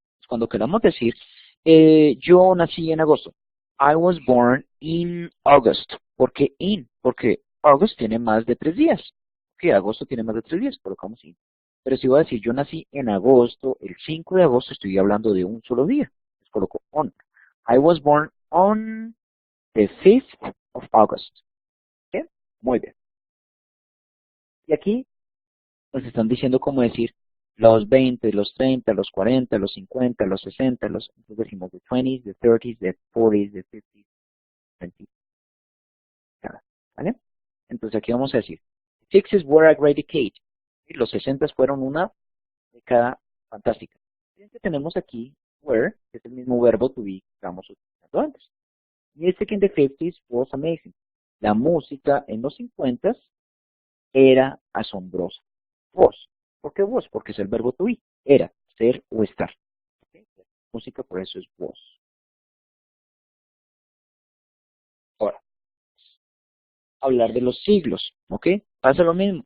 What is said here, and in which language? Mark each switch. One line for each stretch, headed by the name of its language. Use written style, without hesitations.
Spanish: Cuando queramos decir, yo nací en agosto.
English: I was born in August.
Spanish: ¿Por qué
English: in?
Spanish: Porque August tiene más de 3 días. Que agosto tiene más de 3 días, colocamos in. Pero si voy a decir, yo nací en agosto, el 5 de agosto, estoy hablando de un solo día. Entonces coloco on.
English: I was born on the 5th of August.
Spanish: ¿Sí? Muy bien. Y aquí nos están diciendo cómo decir los 20, los 30, los 40, los 50, los 60, entonces decimos the 20s, the 30s, the 40s, the 50s, 20s, ¿vale? Entonces aquí vamos a decir,
English: 60s were a great decade.
Spanish: Y los 60 fueron una década fantástica. Fíjense que tenemos aquí were, que es el mismo verbo to be que estábamos utilizando antes.
English: Music in the 50s was amazing.
Spanish: La música en los 50s era asombrosa. Was. ¿Por qué was? Porque es el verbo to be. Era, ser o estar. ¿Okay? Música por eso es was. Ahora, hablar de los siglos. ¿Ok? Pasa lo mismo.